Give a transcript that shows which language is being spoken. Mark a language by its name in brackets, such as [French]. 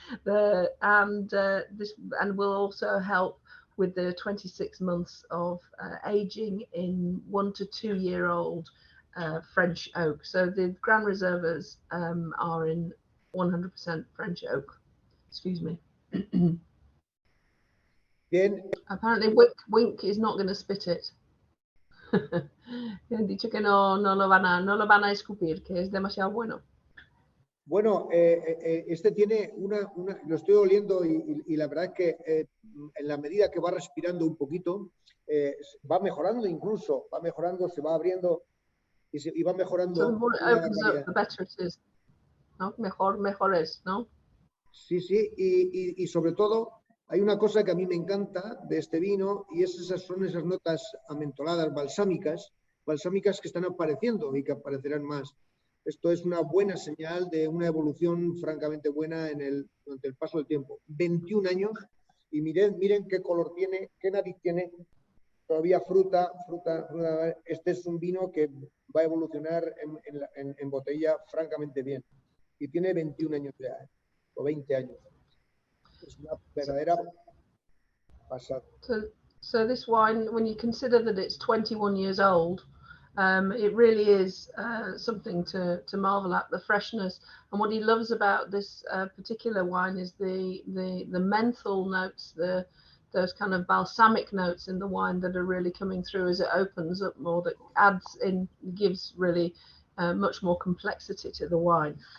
[English] And will also help with the 26 months of aging in 1 to 2 year old French oak. So the Grand Reserves are in 100% French oak. Excuse me. [Spanish] Bien. [English] Apparently Wink is not going to spit it. [Spanish] Han dicho que no lo van a escupir, que es demasiado bueno. Bueno, este tiene lo estoy oliendo y la verdad es que en la medida que va respirando un poquito, va mejorando incluso, se va abriendo y va mejorando. [English] So the more it opens up, the better it is, [Spanish] ¿no? Mejor es, ¿no? Sí, y sobre todo hay una cosa que a mí me encanta de este vino y son esas notas amentoladas, balsámicas que están apareciendo y que aparecerán más. Esto es una buena señal de una evolución francamente buena durante el paso del tiempo. 21 años y miren qué color tiene, qué nariz tiene, todavía fruta. Este es un vino que va a evolucionar en botella francamente bien. Y tiene 21 años ya, o 20 años. Es una verdadera pasada. [English] So this wine, when you consider that it's 21 years old, it really is something to marvel at, the freshness. And what he loves about this particular wine is the menthol notes, those kind of balsamic notes in the wine that are really coming through as it opens up more, that gives really much more complexity to the wine.